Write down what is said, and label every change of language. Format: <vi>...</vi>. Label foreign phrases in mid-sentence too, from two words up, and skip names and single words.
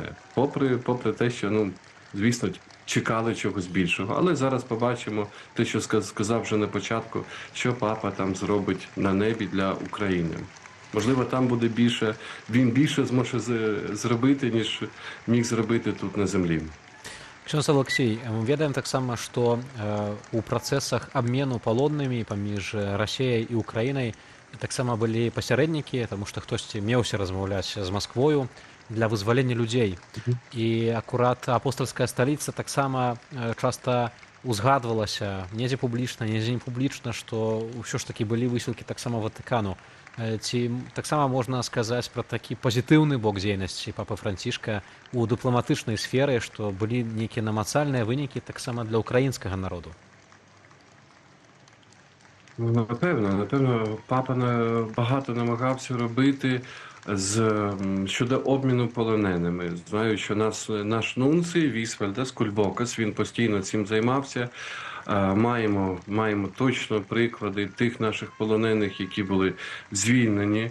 <uk>Попри те, що, ну, звісно, чекали чогось більшого. Але зараз побачимо те, що сказав вже на початку, що папа там зробить на небі для України. Можливо, там буде більше, він більше зможе зробити, ніж міг зробити тут на землі.</uk> <be>Ксёндз Алексей, мы ведаем таксама, што у працэсах абмену палоннымі паміж Расіяй і Украінай таксама былі пасярэднікі, таму што хтосьці меўся размаўляць з Масквою для вызвалення людзей. І акурат апостальская сталіца таксама часта узгадвалася недзе публічна, недзе не публічна, што ўсё ж такі былі высілкі таксама Ватыкану. Ці таксама можна сказаць пра такі пазітыўны бок дзейнасці папы Францішка у дыпламатычнай сферы, што былі нейкія намацальныя вынікі таксама для ўкраінскага народу?</be> <uk>Напевно, папа багато намагався робити щодо обміну полоненими. Знаю, що наш нунцій Вісвальдас Кульбокас, він постійно цим займався. Маємо точно приклади тих наших полонених, які були звільнені.</uk>